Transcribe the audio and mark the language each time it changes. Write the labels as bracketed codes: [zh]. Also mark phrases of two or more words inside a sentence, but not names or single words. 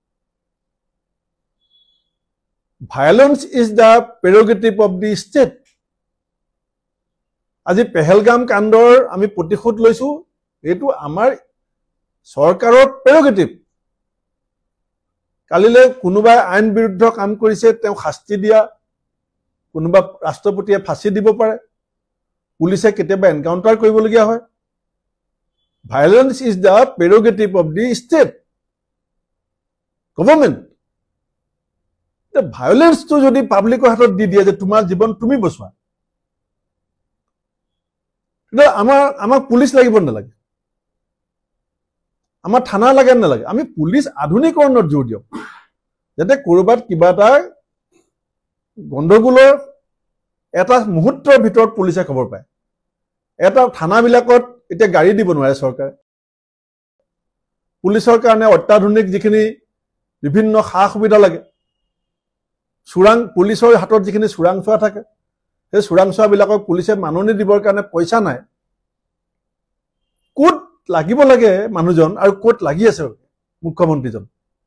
[en] violence is the prerogative of the state [as] আজি পেহেলগাম কাণ্ডৰ আমি প্ৰতিশোধ লৈছো এটো আমাৰ চৰকাৰৰ প্ৰেৰগেটিভ কালিলে কোনোবাই আইন বিৰুদ্ধ কাম কৰিছে তেওঁ শাস্তি দিয়া কোনোবা ৰাষ্ট্ৰপতিয়ে ফাঁসি দিব পাৰে পুলিচে কেতিয়াবা এনকাউন্টাৰ কৰিবলগীয়া হয় [en] Violence is the prerogative of the state government. The violence [as] তো যদি পাব্লিক হাতত দি দিয়ে যে তোমাৰ জীৱন তুমি বচোৱা. এটা আমাৰ পুলিচ লাগিব না লাগে. আমাৰ থানা লাগে না লাগে. আমি পুলিচ আধুনিকীকৰণৰ জোৰ দিওক। যাতে কৰবাত কিবা তা গণ্ডগোলৰ এটা মুহূৰ্তৰ ভিতৰ পুলিচ খবৰ পায়. এটা থানা বিলাকত এতিয়া গাড়ী দিব নোৱাৰে চৰকাৰে পুলিচৰ কাৰণে অত্যাধুনিক যিখিনি বিভিন্ন সা সুবিধা লাগে সুৰাং পুলিচৰ হাতত যিখিনি সুৰাংচোৱা থাকে সেই সুৰাংচোৱা বিলাকক পুলিচে মাননি দিবৰ কাৰণে পইচা নাই কোট লাগিব লাগে মানুহজন আৰু কোট লাগি আছে মুখ্যমন্ত্ৰীজন